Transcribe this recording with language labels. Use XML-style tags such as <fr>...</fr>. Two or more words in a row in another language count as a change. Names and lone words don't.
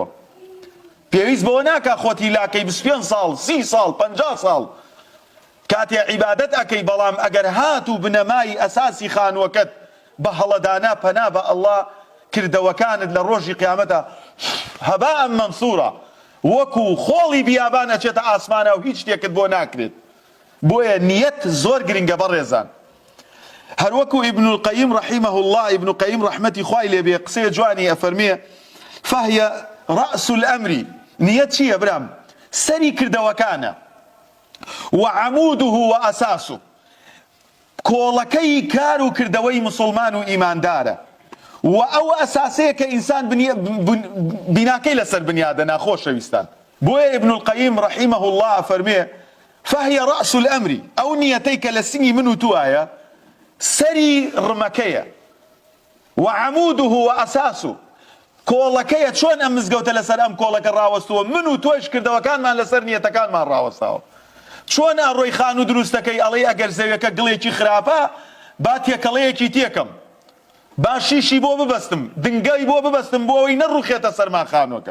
<ckb>پێویست بەوە ناکا خۆتی لاکەی 25 ساڵ، 30 ساڵ، 50 ساڵ کاتێ عیبادەت ئەکەی، بەڵام ئەگەر هات و بنەمای ئەساسی خانووەکەت بە هەڵەدانا پەنا بە ئەڵڵا کردەوەکانت لە ڕۆژی قیامەتە</ckb> <ar>هەباء مەنسوورە،</ar> <ckb>وەکو خۆڵی بیابان ئەچێتە ئاسمانە و هیچ شتێکت بۆ ناکرێت. بۆیە نیەت زۆر گرنگە. بەڕێزان، هەروەکو ئیبن القەیم</ckb> <ar>رحیمه الله،</ar> <ckb>ئیبن القەیم ڕەحمەتی خوای لێ بێ قسەی جوانی ئەفەرمێ</ckb> <ar>فهي رأس الأمر.</ar> <ckb>نیەت چییە برام؟ سەری کردەوەکانە.</ckb> <ar>وعموده وأساسه،</ar> <ckb>کۆڵەکەی کار و کردەوەی مسلمان و ئیماندارە، و ئەو ئەساسەیە کە ئینسان بیناکەی لەسەر بنیادە. ناخۆشەویستان، بۆیە ئیبن القەیم</ckb> <ar>رحیمه الله</ar> <ckb>فەرمێ</ckb> <ar>فهي رأس الأمر،</ar> <ckb>ئەو نیەتەی کە لە سنگی من و توایە سەری ڕمەکەیە.</ckb> <ar>وعموده وأساسه،</ar> <ckb>کۆڵەکەیە. چۆن ئەم مزگەوتە لەسەر ئەم کۆڵەکە ڕاوەستووە؟ من و تۆش کردەوەکانمان لەسەر نیەتەکانمان ڕاوەستاوە. چۆن ئەڕۆی خان و دروستەکەی ئەڵێ ئەگەر زەویەکە گڵێکی خراپە با تێکەڵەیەکی تێکم، با شیشی بۆ ببەستم، دنگای بۆ ببەستم بۆ ئەوەی نەڕوخێتە سەرمان خانووەکە.</ckb>